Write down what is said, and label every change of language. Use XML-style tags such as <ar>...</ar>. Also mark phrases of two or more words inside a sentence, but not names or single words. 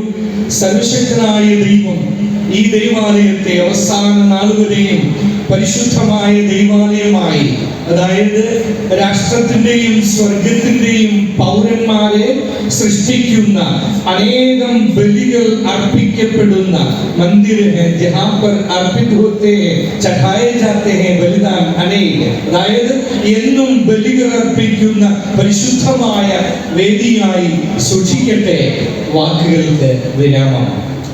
<ml>സർവശക്തനായ ദൈവം ഈ ദൈവാലയത്തെ അവസാന നാളുവരെയും പരിശുദ്ധമായ ദൈവാലയമായി, അതായത് രാഷ്ട്രത്തിന്റെയും സ്വർഗത്തിന്റെയും പൗരന്മാരെ സൃഷ്ടിക്കുന്ന അനേകം ബലികൾ അർപ്പിക്കപ്പെടുന്ന</ml> <hi>मंदिर है जहाँ पर अर्पित होते हैं चढ़ाए जाते हैं बलिदान अनेक,</hi> <ml>അതായത് എന്നും ബലികൾ അർപ്പിക്കുന്ന പരിശുദ്ധമായ വേദിയായി സൂക്ഷിക്കട്ടെ. വാക്കുകൾക്ക് വിരാമം.</ml>